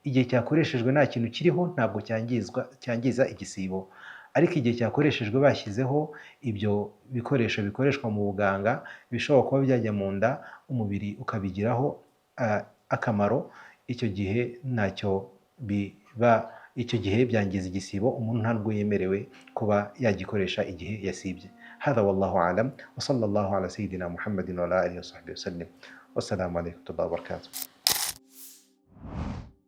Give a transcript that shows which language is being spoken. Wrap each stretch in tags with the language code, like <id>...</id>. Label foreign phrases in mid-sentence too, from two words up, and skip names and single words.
<rw>igihe cyakoreshejwe nta kintu kiriho ntabwo cyangiza igisibo, ariko igihe cyakoreshejwe bashyizeho ibyo bikoresho bikoreshwa mu buganga bishobora kuba byajya mu nda umubiri ukabigiraho akamaro, icyo gihe byangiza igisibo, umuntu ntabwo yemerewe kuba yagikoresha igihe yasibye.</rw> <ar>هذا والله أعلم وصلى الله على سيدنا محمد وعلى آله وصحبه وسلم والسلام عليكم ورحمة الله وبركاته.</ar>